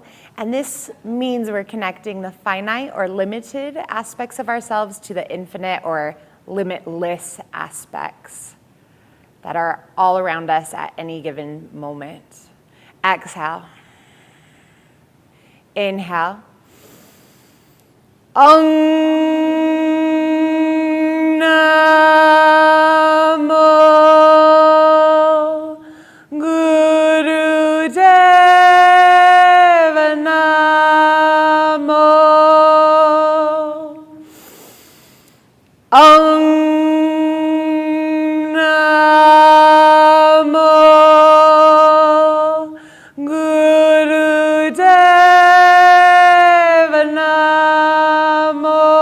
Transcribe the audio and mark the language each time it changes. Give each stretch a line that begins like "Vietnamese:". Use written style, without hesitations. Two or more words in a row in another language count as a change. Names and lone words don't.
English: And this means we're connecting the finite or limited aspects of ourselves to the infinite or limitless aspects that are all around us at any given moment. Exhale. Inhale.
Sanskrit: Ong Namo Guru Deva Namo. Ong Namo Guru Deva Namo.